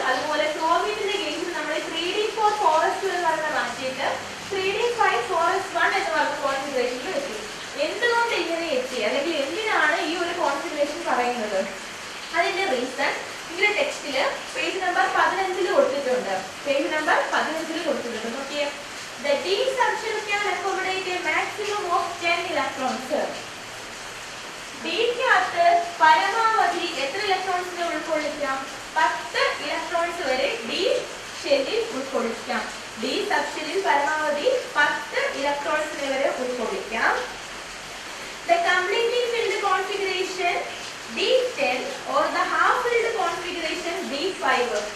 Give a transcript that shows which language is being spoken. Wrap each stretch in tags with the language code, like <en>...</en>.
<ml>അതുപോലെ ക്രോമിയത്തിന്റെ കേസിൽ നമ്മൾ 3d4 4s2 എന്ന് പറഞ്ഞ മാറ്റിയിട്ട് 3d5 4s1 എന്ന് പറഞ്ഞ കോൺഫിഗറേഷനിൽ എത്തി. എന്തുകൊണ്ട് ഇങ്ങനെ എത്തി, അല്ലെങ്കിൽ എന്തിനാണ് ഈ ഒരു കോൺഫിഗറേഷൻ പറയുന്നത്? അതിന്റെ റീസൺ ഇതിന്റെ ടെക്സ്റ്റില് പേജ് നമ്പർ 15 കൊടുത്തിട്ടുണ്ട്. പേജ് നമ്പർ 15 കൊടുത്തിട്ടുണ്ട്. നോക്കിയേ.</ml> <en>The D subshell can accommodate a maximum of 10 electrons.</en> <ml>Dക്കകത്ത് പരമാവധി എത്ര ഇലക്ട്രോൺസിനെ ഉൾക്കൊള്ളിക്കാം? 10 ഇലക്ട്രോൺസ് വരെ D ഷെല്ലിൽ ഉൾക്കൊള്ളിക്കാം. D സബ്ഷെല്ലിൽ പരമാവധി 10 ഇലക്ട്രോൺസിനെ വരെ ഉൾക്കൊള്ളിക്കാം.</ml> <en>The completely filled configuration D10 or the half filled configuration D5.</en>